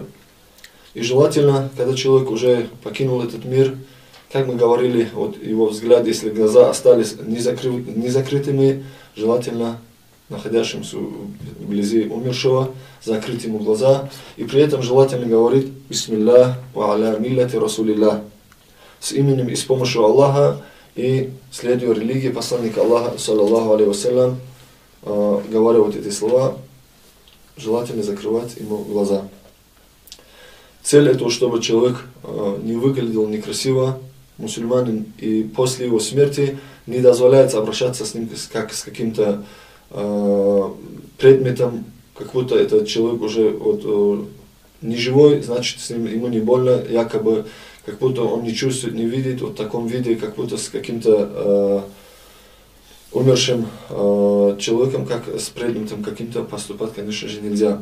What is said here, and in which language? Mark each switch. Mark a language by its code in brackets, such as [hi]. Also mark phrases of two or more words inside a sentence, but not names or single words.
[ru] И желательно, когда человек уже покинул этот мир, как мы говорили, вот его взгляд, если глаза остались не закрытыми, желательно находящимся вблизи умершего, закрыть ему глаза, и при этом желательно говорить [ar] «بسم الله وعلى ملة رسول الله» [ru] с именем и с помощью Аллаха и следуя религии посланника Аллаха, [ar] صلى الله عليه وسلم, [ru] говоря вот эти слова, желательно закрывать ему глаза. Цель этого, чтобы человек не выглядел некрасиво, мусульманин, и после его смерти не дозволяется обращаться с ним как с каким-то предметом, как будто этот человек уже вот, не живой, значит с ним, ему не больно, якобы как будто он не чувствует, не видит вот в таком виде, как будто с каким-то умершим человеком, как с предметом каким-то поступать, конечно же, нельзя.